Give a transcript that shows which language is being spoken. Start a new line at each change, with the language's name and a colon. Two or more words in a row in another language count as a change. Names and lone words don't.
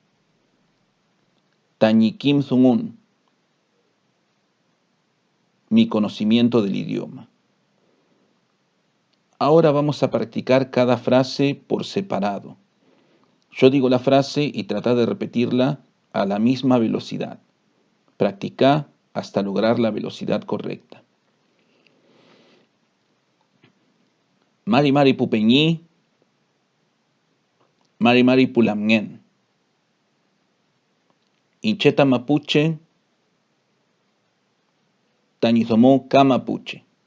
Mapuche: Tañi Kim Jong-un,
Spanish: mi conocimiento del idioma. Ahora vamos a practicar cada frase por separado. Yo digo la frase y trata de repetirla a la misma velocidad. Practica hasta lograr la velocidad correcta.
Mapuche: Mari mari pupeñi, mari mari pulamngen. Incheta mapuche, tañizomo kamapuche.